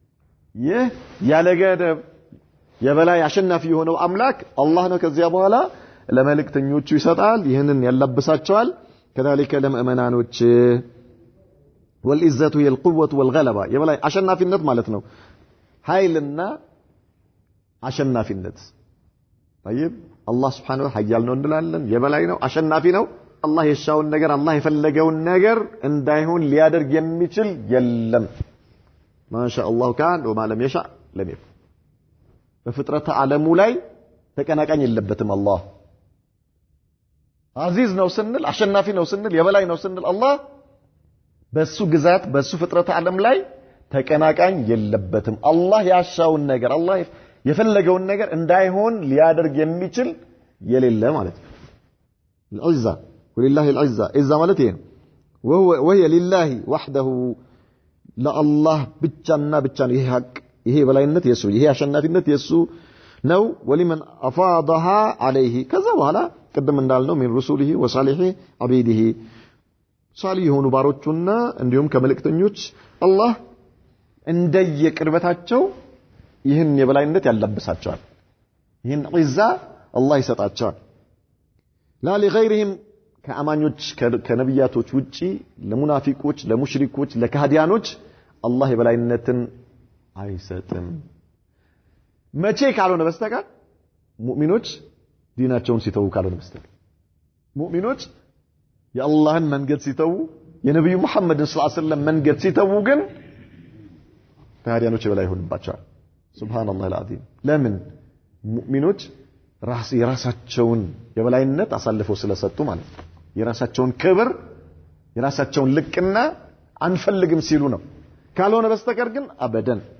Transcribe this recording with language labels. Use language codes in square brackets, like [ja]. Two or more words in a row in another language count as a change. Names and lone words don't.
[am] ይህ ያለ ገደብ የበላይ አሸናፊ የሆነው አምላክ አላህ ነው ከዚያ በኋላ ለመልእክተኞቹ ይሰጣል ይህንን ያላብሳቸዋል كذلك ለምእመናኖች [ar] والعزة هي القوة والغلبة [am] የበላይ አሸናፊነት ማለት ነው ኃይልና አሸናፊነት [ar] طيب الله سبحانه وتعالى [am] ኃያል ነው እንላለን የበላይ ነው አሸናፊ ነው الله የሻውን ነገር الله የፈለገውን ነገር እንዳይሆን ሊያደርግ የሚችል የለም [ar] ما شاء الله كان وما لم يشاء لم يكن [am] በፍጥረት ዓለሙ ላይ ተቀናቃኝ የለበትም الله عزيز ነው ስንል አሸናፊ ነው ስንል የበላይ ነው ስንል الله በሱ ግዛት በሱ ፍጥረት ዓለም ላይ ተቀናቃኝ የለበትም الله ያሻውን ነገር الله የፈለገውን ነገር እንዳይሆን ሊያደርግ የሚችል የሌለ ማለት ነው [ar] العزة ولله العزة [am] إذا ማለት ይሄ [ar] وهي لله وحده لا الله [am] ብቻና ብቻ ነው ይሄ ሐቅ ይሄ በላይነት የሱ ይሄ አሸናፊነት የሱ ነው [ar] ولمن أفاضها عليه [am] ከዛ በኋላ ቀደም እንዳልነው [ar] من رسوله وصالح عبيده صالح [am] የሆኑ ባሮቹና እንዲሁም ከመልእክተኞች አላህ እንደየቅርበታቸው ይህን የበላይነት ያለብሳቸዋል ይህን ዒዛ አላህ ይሰጣቸዋል [ar] لا لغيرهم [am] ከአማኞች ከነብያቶች ውጪ ለሙናፊቆች ለሙሽሪኮች ለካህዲያኖች አላህ የበላይነትን አይሰጥም መቼ ካልሆነ በስተቀር ሙእሚኖች ዲናቸውን ሲተው ካልሆነ በስተቀር ሙእሚኖች የአላህን መንገድ ሲተው የነብዩ መሐመድን [ar] صلى الله عليه وسلم [am] መንገድ ሲተው ግን ካህዲያኖች የበላይ ሆንባቸዋል [ar] سبحان الله العظيم [am] ለምን ሙእሚኖች የራሳቸውን የበላይነት አሳልፈው ስለሰጡ ማለት ነው የራሳቸውን ክብር የራሳቸውን ልቅና አንፈልግም ሲሉ ነው ካልሆነ በስተቀር ግን አበደን